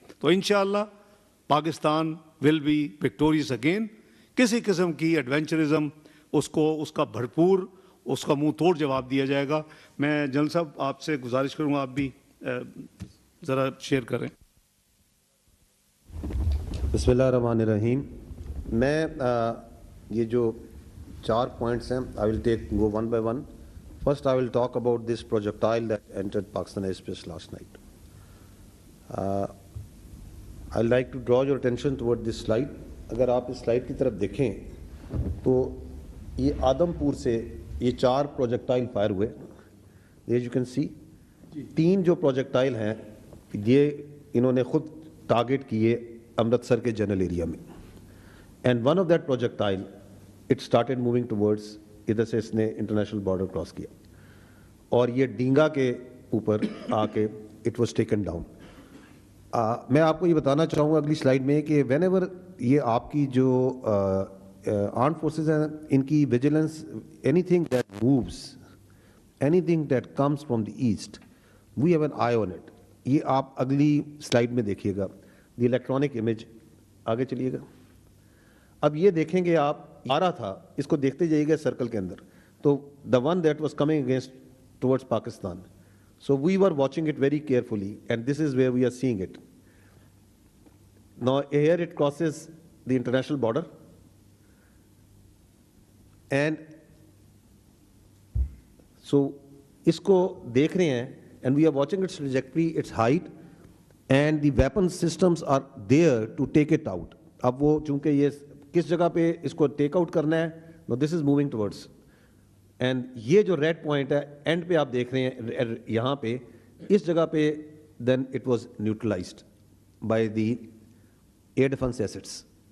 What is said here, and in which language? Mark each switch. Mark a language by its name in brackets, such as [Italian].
[Urdu] تو انشاءاللہ Pakistan [English] Will be victorious again. [Urdu] کسی قسم کی ایڈونچرزم اس کا بھرپور اس کا منہ توڑ جواب دیا جائے گا. میں جنرل صاحب آپ سے گزارش کروں گا آپ بھی ذرا شیئر کریں. [Arabic] بسم اللہ الرحمن الرحیم. [Urdu] میں یہ جو 4 پوائنٹس ہیں [English] I will go one by one. First I will talk about this projectile that entered Pakistan airspace last night. I'd like to draw your attention toward this slide. [Urdu] اگر آپ اس سلائڈ کی طرف دیکھیں تو یہ آدم پور سے یہ 4 پروجیکٹائل فائر ہوئے. [English] As you can see [Urdu] 3 جو پروجیکٹائل ہیں یہ انہوں نے خود ٹارگٹ کیے امرتسر کے جنرل ایریا میں. [English] and one of that projectile it started moving towards, [Urdu] ادھر سے اس نے انٹرنیشنل بارڈر کراس کیا اور یہ ڈینگا کے اوپر آ کے [English] It was taken down. [Urdu] میں آپ کو یہ بتانا چاہوں گا اگلی سلائڈ میں کہ [English] whenever [Urdu] یہ آپ کی جو آرم فورسز ہیں ان کی vigilance, [English] Anything that moves, anything that comes from the east, we have an eye on it. [Urdu] یہ آپ اگلی سلائڈ میں دیکھیے گا, [English] The electronic image. [Urdu] آگے چلیے گا. اب یہ دیکھیں گے آپ, آ رہا تھا, اس کو دیکھتے جائیے گا سرکل کے اندر, تو [English] The one that was coming against towards Pakistan. So we were watching it very carefully, and this is where we are seeing it. Now here it crosses the international border, and so [Urdu] isko dekh rahe hain, [English] and we are watching its trajectory, its height, and the weapon systems are there to take it out. [Urdu] Ab wo chunke ye kis jagah pe isko [English] take out [Urdu] karna hai, [English] now this is moving towards. [Urdu] And یہ جو red point ہے and پہ آپ دیکھ رہے ہیں یہاں پہ, اس جگہ پہ [English] Then it was neutralized by the air defence assets.